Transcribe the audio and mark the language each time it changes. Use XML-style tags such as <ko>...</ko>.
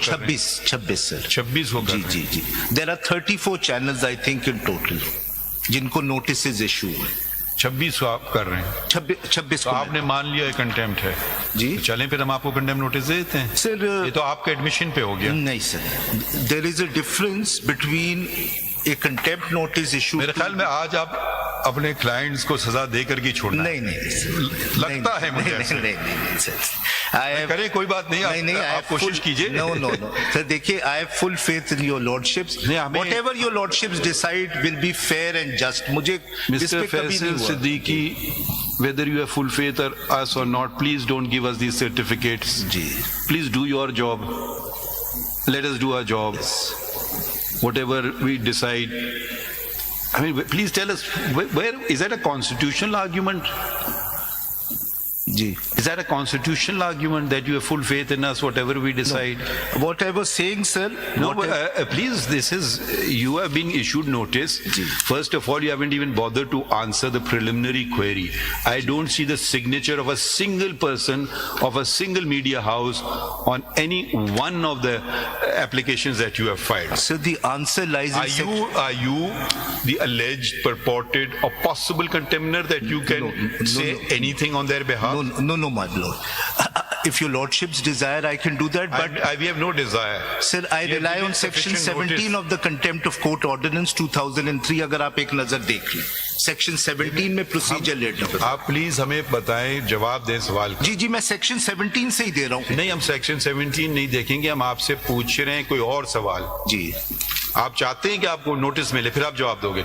<ur>26 sir 26 ہو</ur> <en>جی جی جی there are 34 channels I think in total</en> <ur>جن کو notices issue ہوئے 26 آپ کر رہے ہیں 26 تو آپ نے مان لیا کنٹیمپٹ ہے جی چلیں پھر ہم آپ کو کنٹیمپٹ نوٹس دے دیتے ہیں سر یہ تو آپ کا ایڈمیشن پہ ہو گیا نہیں سر</ur> <en>there is a difference between a contempt notice issue</en> <ur>میرے خیال میں آج آپ اپنے کلائنٹس کو سزا دے کر کے چھوڑنا نہیں لگتا ہے مجھے نہیں سر کریں کوئی بات نہیں آپ کوشش کیجیے</ur> <en>No sir دیکھیے I have full faith in your lordships whatever your lordships decide will be fair and just مجھے mister Faisal Siddiqui whether you have full faith or us or not, please don't give us these certificates. Please do your job. Let us do our job. Whatever we decide. I mean, please tell us, where is that a constitutional argument? Is that a constitutional argument that you have full faith in us, whatever we decide? No. What I was saying, sir. No, please, you have been issued notice. First of all, you haven't even bothered to answer the preliminary query. I don't see the signature of a single person of a single media house on any one of the applications that you have filed. So the answer lies in Are you the alleged, purported, or possible contemner that you can say anything on their behalf? No, my lord. If your lordships desire, I can do that, but we have no desire. Sir, I rely on section 17 of the contempt of court ordinance 2003.</en> <ur>اگر آپ ایک نظر دیکھ لیں section 17 میں procedure late ہے آپ please ہمیں بتائیں جواب دیں سوال جی میں سیکشن 17 سے ہی دے رہا ہوں نہیں ہم سیکشن 17 نہیں دیکھیں گے ہم آپ سے پوچھ رہے ہیں کوئی اور سوال جی آپ چاہتے ہیں کہ آپ کو نوٹس ملے پھر آپ جواب دو گے.</ur>